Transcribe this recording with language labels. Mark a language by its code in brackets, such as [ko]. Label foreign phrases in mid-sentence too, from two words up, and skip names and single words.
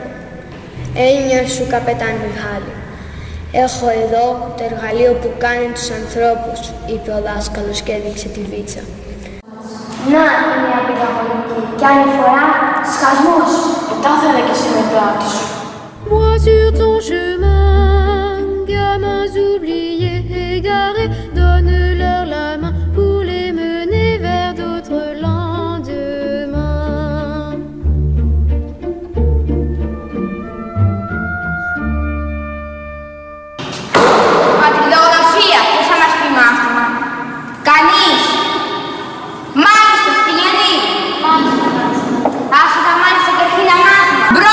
[el] «Έννοια σου, καπετάν Μιχάλη. Έχω εδώ το εργαλείο που κάνει τους ανθρώπους», είπε ο δάσκαλος και έδειξε τη βίτσα. «Να, είναι μια πυδαγωγική. Κι άλλη φορά, σχασμός». Μετά θα έλεγε εσύ μετά της. [fr] Moi sur ton chemin, gamins oubliés, égarés, donne-leur la main pour les mener vers d'autres lendemains. [el] Πατριδογραφία, ποιος θα μας πει μάθημα? Κανείς. Μάλιστα, Στυλιανή. Άσε τα μάλιστα και αρχή να μάθημα.